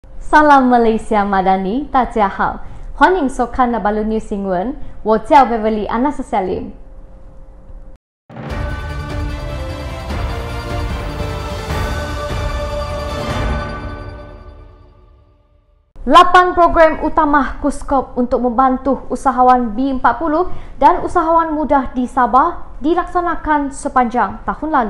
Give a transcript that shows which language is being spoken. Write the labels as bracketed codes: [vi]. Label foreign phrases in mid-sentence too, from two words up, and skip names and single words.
[ms] Salam Malaysia Madani, [zh] 大家好，欢迎收看 Nabalu News 新闻，我叫 Beverly Anas Salim。 [ms] 8 program utama KUSKOP untuk membantu usahawan B40 dan usahawan muda di Sabah dilaksanakan sepanjang tahun lalu.